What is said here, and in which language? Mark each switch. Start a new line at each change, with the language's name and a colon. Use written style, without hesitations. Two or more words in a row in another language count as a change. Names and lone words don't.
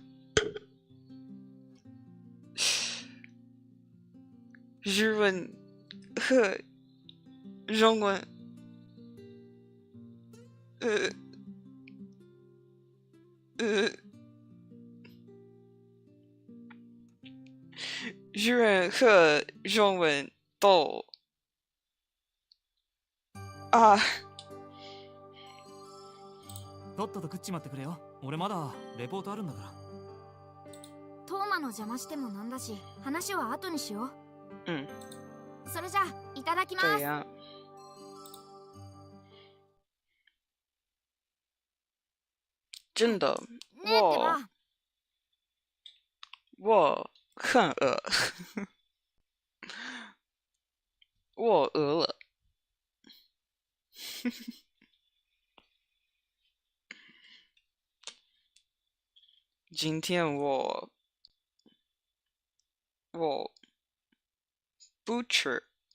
Chinese: 日文和中文日文和中文都あ
Japanese: とっとと食っちまってくれよ。俺まだレポートあるんだから。トーマの邪魔してもなんだし、話は後にしよう。
Chinese: 嗯，
Japanese: それじゃあいただきます。
Chinese: 这样。真的，
Japanese: ねえってば。
Chinese: 我很饿，我饿了。今天我不吃。